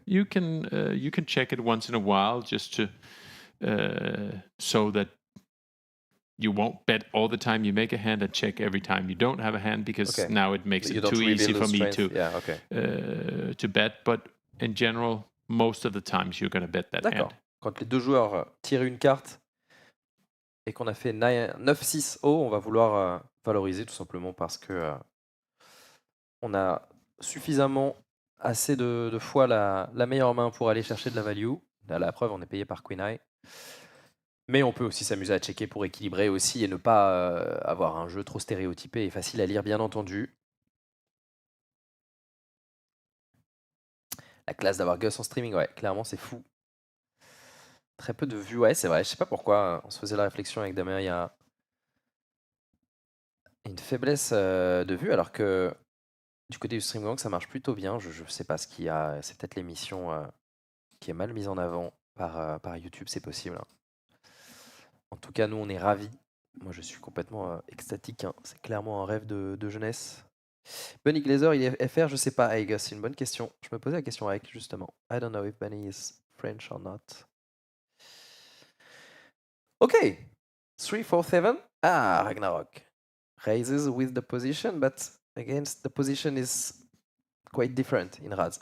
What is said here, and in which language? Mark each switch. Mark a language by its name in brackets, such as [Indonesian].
[English] You can check it once in a while just to so that you won't bet all the time you make a hand and check every time you don't have a hand because now it makes it too easy for me to bet. But in general, most of the times you're going to bet that hand. [French] Quand les deux joueurs tirent une carte et qu'on a fait 9-6 haut, on va vouloir valoriser tout simplement parce que on a suffisamment assez de fois la meilleure main pour aller chercher de la value. Là, la preuve, on est payé par Queen Eye. Mais on peut aussi s'amuser à checker pour équilibrer aussi et ne pas avoir un jeu trop stéréotypé et facile à lire, bien entendu. La classe d'avoir Gus en streaming, ouais, clairement, c'est fou. Très peu de vues, ouais, c'est vrai. Je sais pas pourquoi. On se faisait la réflexion avec Damien, il y a une faiblesse de vues, alors que du côté du stream gang, ça marche plutôt bien. Je sais pas ce qu'il y a. C'est peut-être l'émission qui est mal mise en avant par YouTube, c'est possible. Hein. En tout cas, nous, on est ravis. Moi, je suis complètement extatique. Hein. C'est clairement un rêve de jeunesse. Bunny Glazer, il est FR, je sais pas. Hey, Gus, c'est une bonne question. Je me posais la question avec, justement. [English] I don't know if Bunny is French or not. Okay, 3-4-7. Ah, Ragnarok. Raises with the position, but against the position is quite different in Razz.